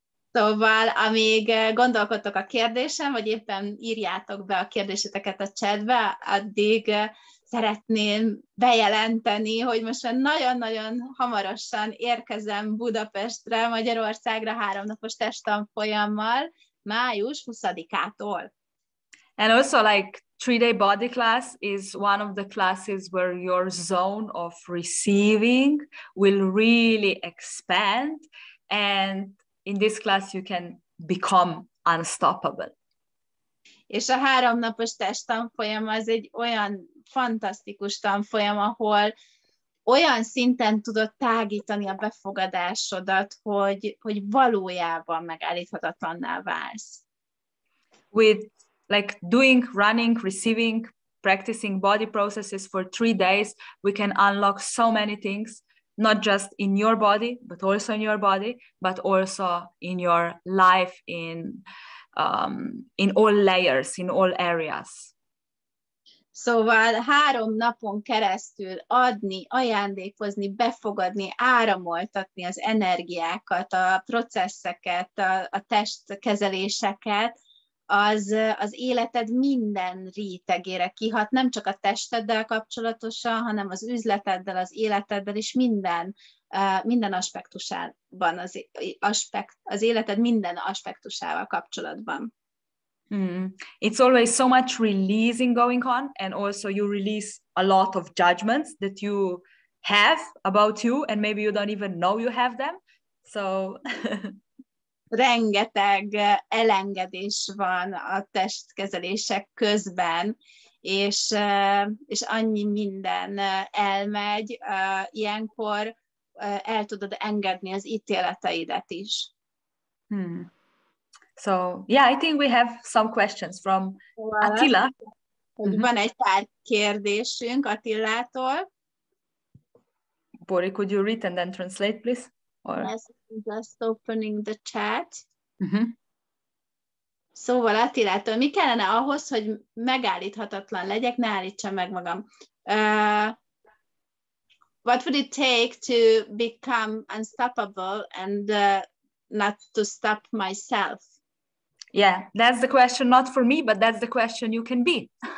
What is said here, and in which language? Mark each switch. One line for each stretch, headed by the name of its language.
Hungarian: Szóval, amíg gondolkodtok a kérdésen, vagy éppen írjátok be a kérdéseteket a chatbe, addig szeretném bejelenteni, hogy most már nagyon-nagyon hamarosan érkezem Budapestre, Magyarországra 3 napos testtanfolyammal, május 20-ától.
English: And also, like, 3-day body class is one of the classes where your zone of receiving will really expand, and in this class you can become unstoppable.
Hungarian: És a 3 napos testtanfolyam az egy olyan fantasztikus tanfolyam, ahol olyan szinten tudod tágítani a befogadásodat, hogy valójában megállíthatatlanná válsz.
English: With like doing, running, receiving, practicing body processes for 3 days, we can unlock so many things, not just in your body, but also in your body, but also in your life, in all layers, in all areas.
Hungarian: Szóval 3 napon keresztül adni, ajándékozni, befogadni, áramoltatni az energiákat, a processzeket, a testkezeléseket, az életed minden rétegére kihat, nem csak a testeddel kapcsolatosan, hanem az üzleteddel, az életeddel, és minden aspektusában, az életed minden aspektusával kapcsolatban.
English: It's always so much releasing going on, and also you release a lot of judgments that you have about you, and maybe you don't even know you have them. So
Hungarian: rengeteg elengedés van a testkezelések közben, és annyi minden elmegy, ilyenkor el tudod engedni az ítéleteidet is.
English: So, yeah, I think we have some questions from Attila.
Hungarian: Van egy pár kérdésünk Attilától.
English: Bori, could you read and then translate, please? Or... Yes, just opening the chat.
Hungarian: Szóval Attilától, mi kellene ahhoz, hogy megállíthatatlan legyek, ne állítsam meg magam?
English: What would it take to become unstoppable and not to stop myself? Yeah, that's the question, not for me, but that's the question you can be.